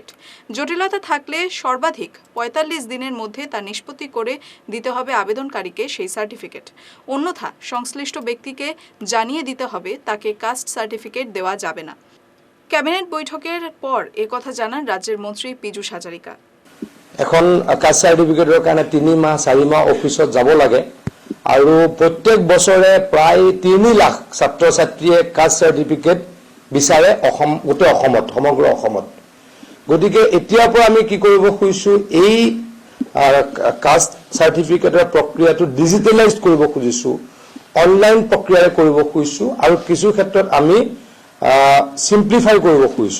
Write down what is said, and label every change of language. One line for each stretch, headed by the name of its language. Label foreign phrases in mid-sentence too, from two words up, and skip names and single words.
Bangla: জটিলতা থাকলে সর্বাধিক 45 দিনের মধ্যে তা নিষ্পত্তি করে দিতে হবে আবেদনকারীকে সেই সার্টিফিকেট। অন্যথা সংশ্লিষ্ট ব্যক্তিকে জানিয়ে দিতে হবে তাকে
English: caste certificate
Bangla: দেওয়া যাবে না। ক্যাবিনেট বৈঠকের পর একথা জানান রাজ্যের মন্ত্রী পীযূষ হাজারিকা।
Assamese: এখন
English: caste certificate
Assamese: কাৰণে 3 মাহ 4 মাহ অফিসত যাব লাগে, আৰু প্ৰত্যেক বছৰে প্ৰায় 3 লাখ ছাত্ৰ ছাত্ৰীয়ে
English: caste certificate
Assamese: বিচাৰে গোটেই অসমত, সমগ্ৰ অসমত। গতিকে এতিয়াৰ পৰা আমি কি কৰিব খুজিছো, এই
English: caste certificate
Assamese: প্ৰক্ৰিয়াটো ডিজিটেলাইজ কৰিব খুজিছো, অনলাইন প্ৰক্ৰিয়াৰে কৰিব খুজিছো, আৰু কিছু ক্ষেত্ৰত আমি সিম্পলিফাই কৰিব খুজিছো।